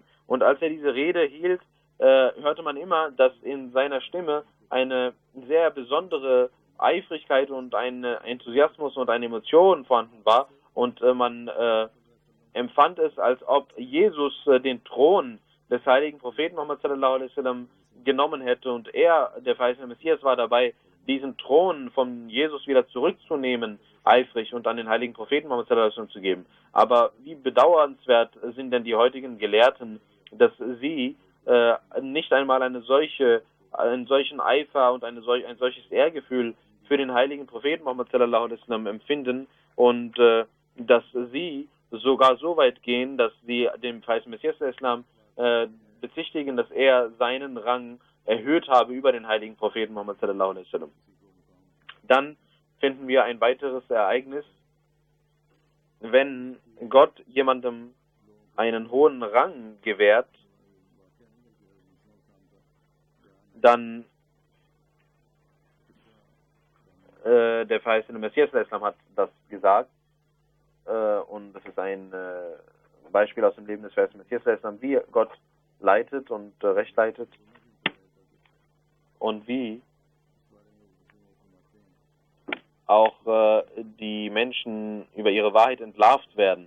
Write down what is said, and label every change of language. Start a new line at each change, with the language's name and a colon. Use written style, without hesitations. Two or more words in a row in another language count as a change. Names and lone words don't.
German: Und als er diese Rede hielt, hörte man immer, dass in seiner Stimme eine sehr besondere Eifrigkeit und ein Enthusiasmus und eine Emotion vorhanden war. Und man empfand es, als ob Jesus den Thron des heiligen Propheten Muhammad
Arabic: صلى الله عليه وسلم
German: genommen hätte und er, der verheißene Messias, war dabei, diesen Thron von Jesus wieder zurückzunehmen, eifrig und an den heiligen Propheten Muhammad
Arabic: صلى الله عليه وسلم
German: zu geben. Aber wie bedauernswert sind denn die heutigen Gelehrten, dass sie nicht einmal einen solchen Eifer und ein solches Ehrgefühl für den heiligen Propheten Muhammad
Arabic: صلى الله عليه وسلم
German: empfinden und dass sie sogar so weit gehen, dass sie dem verheißenen Messias al-Islam bezichtigen, dass er seinen Rang erhöht habe über den heiligen Propheten Muhammad
Arabic: صلى الله عليه وسلم.
German: Dann finden wir ein weiteres Ereignis, wenn Gott jemandem einen hohen Rang gewährt, dann der verheißene Messias al-Islam hat das gesagt und das ist ein Beispiel aus dem Leben des verheißenen Messias al-Islam, wie Gott leitet und recht leitet und wie auch die Menschen über ihre Wahrheit entlarvt werden.